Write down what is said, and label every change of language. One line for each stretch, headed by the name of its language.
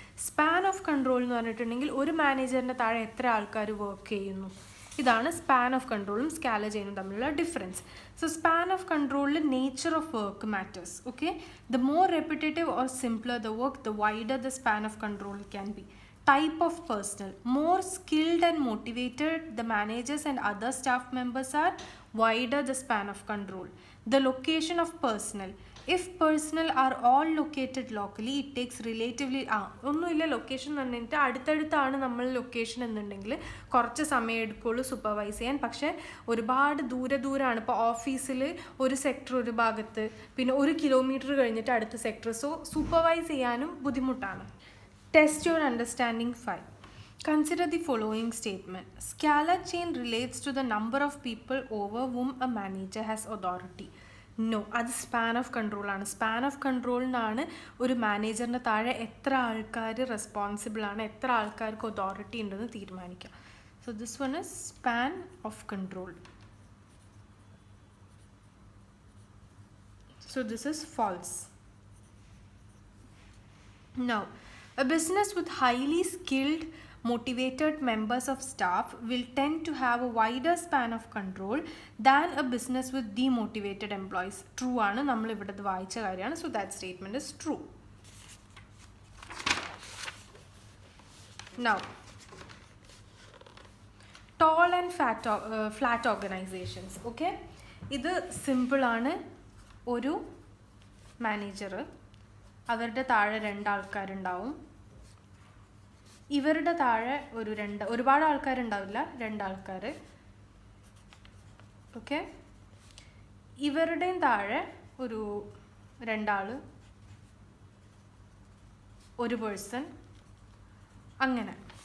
Malayalam: Span of control എന്ന് പറഞ്ഞിട്ടുണ്ടെങ്കിൽ ഒരു മാനേജറിൻ്റെ താഴെ എത്ര ആൾക്കാർ വർക്ക് ചെയ്യുന്നു, ഇതാണ് സ്പാൻ ഓഫ് കൺട്രോളും സ്കാല ചെയിനും തമ്മിലുള്ള ഡിഫറൻസ്.
English: So span of കൺട്രോളിൽ nature of work matters. Okay, the more repetitive or simpler the work, the wider the span of control can be. Type of personnel, more skilled and motivated the managers and other staff members are, wider the span of control. The location of personnel, if personnel are all located locally, it takes relatively
Malayalam: ഒന്നുമില്ല location എന്ന് പറഞ്ഞിട്ട് അടുത്തടുത്താണ് നമ്മൾ location എന്നുണ്ടെങ്കിൽ കുറച്ച് സമയം എടുക്കുള്ളൂ supervise ചെയ്യാൻ. പക്ഷേ ഒരുപാട് ദൂരമാണ്. ഇപ്പോൾ ഓഫീസിൽ ഒരു സെക്ടർ ഒരു ഭാഗത്ത്, പിന്നെ 1 കിലോമീറ്റർ കഴിഞ്ഞിട്ട് അടുത്ത സെക്ടർ. സോ സൂപ്പർവൈസ് ചെയ്യാനും ബുദ്ധിമുട്ടാണ്.
English: Test your understanding 5. Consider the following statement. Scala chain relates to the number of people over whom a manager has authority.
Malayalam: No, അത് സ്പാൻ ഓഫ് കൺട്രോൾ ആണ്. സ്പാൻ ഓഫ് കൺട്രോളിനാണ് ഒരു മാനേജറിൻ്റെ താഴെ എത്ര ആൾക്കാർ റെസ്പോൺസിബിൾ ആണ്, എത്ര ആൾക്കാർക്ക് അതോറിറ്റി ഉണ്ടെന്ന് തീരുമാനിക്കുക.
English: So this one is span of control. So this is false. Now, a business with highly skilled, motivated members of staff will tend to have a wider span of control than a business with demotivated employees.
Malayalam: True ആണ്, നമ്മൾ ഇവിടെ വായിച്ച കാര്യമാണ്.
English: So that statement is true. Now, tall and flat organizations.
Malayalam: Okay, ഇത് simple ആണ്. ഒരു manager, അവരുടെ താഴെ 2 ആൾക്കാരുണ്ടാവും. ഇവരുടെ താഴെ ഒരുപാട് ആൾക്കാരുണ്ടാവില്ല, 2 ആൾക്കാർ. ഓക്കെ, ഇവരുടെയും താഴെ ഒരു 2 ആൾ, ഒരു പേഴ്സൺ, അങ്ങനെ.